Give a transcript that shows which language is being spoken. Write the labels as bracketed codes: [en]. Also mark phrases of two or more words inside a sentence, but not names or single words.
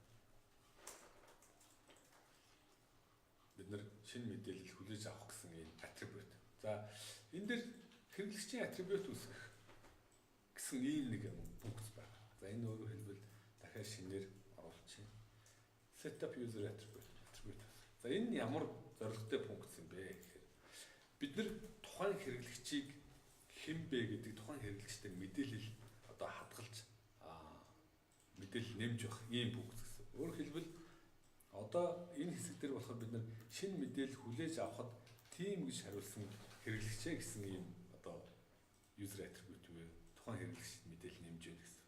[mn] Бид нар шинэ мэдээлэл хүлээж авах гэсэн энэ attribute. За, энэ дэр хэрэглэгчийн attribute үүсгэх гэсэн ийм нэг пункт байна. За, энэ өөрөөр хэлбэл дахиад шинээр оруулчих. [en] Set up user attribute. [mn] За, энэ ямар зорилготой пункт юм бэ гэхээр бид нар тухайн хэрэглэгчийг хэн бэ гэдэг тухайн хэрэглэгчтэй мэдээлэл одоо хадгалж мэдээлэл нэмж явах ийм пункт гэсэн. Өөрөөр хэлбэл одоо энэ хэсэг дээр болохоор бид нар шинэ мэдээлэл хүлээж авахд тийм гэж хариулсан хэрэглэгчээ гэсэн ийм одоо [en] user attribute [mn] вэ тухайн хэрэглэгчд мэдээлэл нэмж өгнө гэсэн.